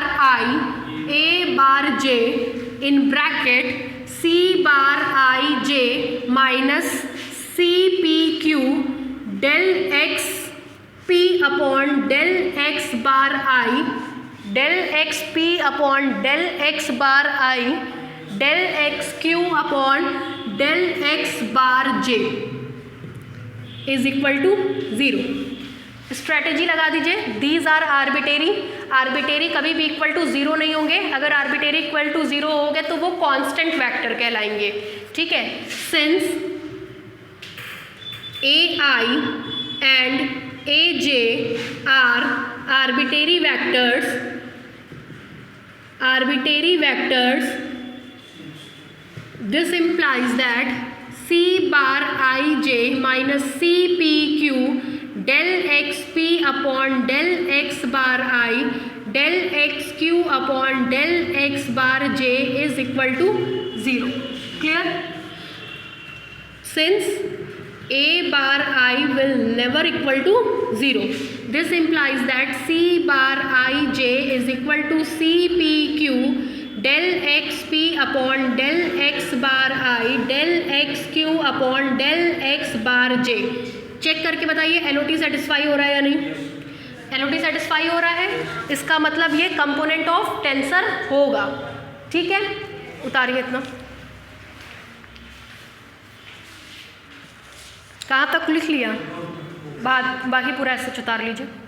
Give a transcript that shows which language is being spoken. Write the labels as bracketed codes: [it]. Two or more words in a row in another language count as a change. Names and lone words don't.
[en] I A bar J in bracket C bar I J minus C P Q del X P upon del X bar I del X P upon del X bar I del X Q upon del X bar J is equal to 0. [hi] स्ट्रैटेजी लगा दीजिए, [en] these are arbitrary, arbitrary [hi] कभी भी [en] equal to 0 [hi] नहीं होंगे। अगर आर्बिटेरी [en] equal to 0 [hi] हो गए तो वो [en] constant vector [hi] कहलाएंगे। ठीक है, [en] सिंस AI and AJ are arbitrary vectors, this implies that C bar IJ minus CPQ del XP upon del X bar I del XQ upon del X bar J is equal to 0. Clear? Since A bar I will never equal to 0. This implies that C bar ij is equal to CPQ del XP upon del X bar I del XQ upon del X bar J। [hi] चेक करके बताइए LOT सेटिस्फाई हो रहा है या नहीं। LOT सेटिस्फाई हो रहा है, इसका मतलब ये [en] component of tensor [hi] होगा। ठीक है, उतारिए इतना, कहाँ तक लिख लिया, बाकी पूरा ऐसे उतार लीजिए।